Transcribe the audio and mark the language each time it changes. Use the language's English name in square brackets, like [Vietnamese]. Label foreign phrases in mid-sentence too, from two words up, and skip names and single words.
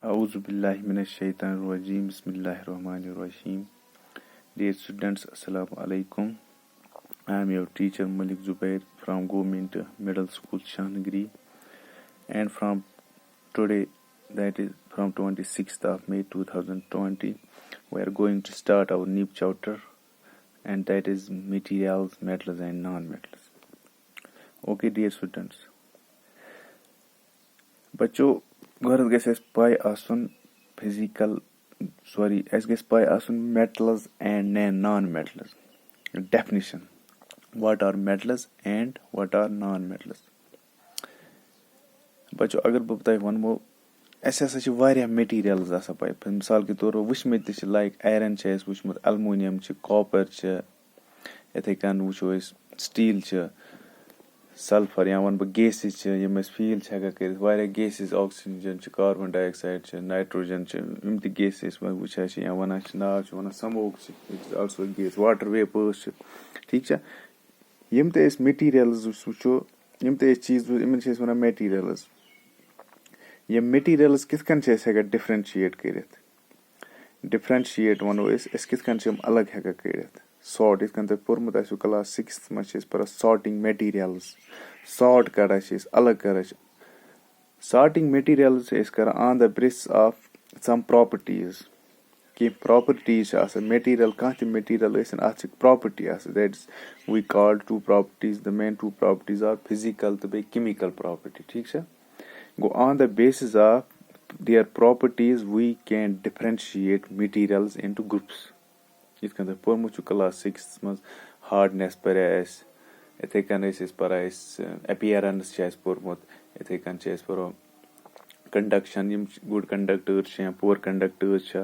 [Arabic] أعوذ بالله من الشيطان الرجيم. بسم الله الرحمن الرحيم. [English] Dear students, [Arabic] السلام عليكم. [English] I am your teacher Malik Zubair from Government Middle School Shahnagiri, and from today, that is from 26th of May 2020, we are going to start our new chapter, and that is materials, metals and non-metals. Okay, dear students. [Kashmiri] बच्चों गरज गژھِ اَسہِ پاے آسُن اَسہِ گژھِ پاے آسُن [English] metals and non-metals. Definition: what are metals and what are non-metals? [Kashmiri] بچو اگر بہٕ تۄہہِ وَنمو اَسہِ ہسا چھِ واریاہ میٹیٖریلٕز آسان پاے. مِثال کے طور پر وٕچھمٕتۍ تہِ چھِ [English] like iron [Kashmiri] چھِ اَسہِ وٕچھمُت, الموٗنیم چھِ, کاپر چھِ, یِتھٕے کٔنۍ وٕچھو أسۍ سٹیٖل چھِ, سلفر یا وَنہٕ بہٕ گیسِز چھِ یِم أسۍ فیٖل چھِ ہٮ۪کان کٔرِتھ. واریاہ گیسِز, آکسیجن چھِ, [English] carbon dioxide [Kashmiri] چھِ, نایٹروجن چھِ, یِم تہِ گیسِز أسۍ وٕچھان چھِ یا وَنان چھِ ناو چھِ وَنان سموک چھِ, [English] it is also gas, water vapours چھِ. [Kashmiri] ٹھیٖک چھا, یِم تہِ أسۍ میٹیٖریلٕز وٕچھو, یِم تہِ أسۍ چیٖز یِمن چھِ أسۍ وَنان میٹیٖریلٕز. یِم میٹیٖریلٕز کِتھ کٔنۍ چھِ أسۍ ہٮ۪کان ڈِفرنشیٹ کٔرِتھ؟ ڈِفرنشیٹ وَنو أسۍ کِتھ کٔنۍ چھِ یِم الگ ہٮ۪کان کٔرِتھ. سارٹ, یِتھ کٔنۍ تۄہہِ پوٚرمُت آسیو کلاس 6th منٛز چھِ أسۍ پران [English] sorting materials. [Kashmiri] سارٹ کَڑان چھِ أسۍ, الگ کَران چھِ. [English] sorting materials [Kashmiri] چھِ أسۍ کران [English] on the basis of some properties. [Kashmiri] کینٛہہ پراپرٹیٖز چھِ آسان میٹیٖریل, کانٛہہ تہِ میٹیٖریل ٲسِن, اَتھ چھِ پراپرٹی آسان. [English] that is we call two properties. the main two properties are physical [Kashmiri] تہٕ بیٚیہِ [English] chemical property. [Kashmiri] ٹھیٖک چھا, [English] گوٚو on the basis of their properties we can differentiate materials into groups. [Kashmiri] یِتھ کٔنۍ تۄہہِ پوٚرمُت چھُ کلاس 6th منٛز ہاڈنیس پَرے اَسہِ, یِتھٕے کٔنۍ ٲسۍ أسۍ پَران أسۍ اٮ۪پیرنس چھِ اَسہِ پوٚرمُت, یِتھٕے کٔنۍ چھِ أسۍ پَرو کنڈکشن, یِم [English] good conductors [Kashmiri] چھِ یا [English] poor conductors [Kashmiri] چھا.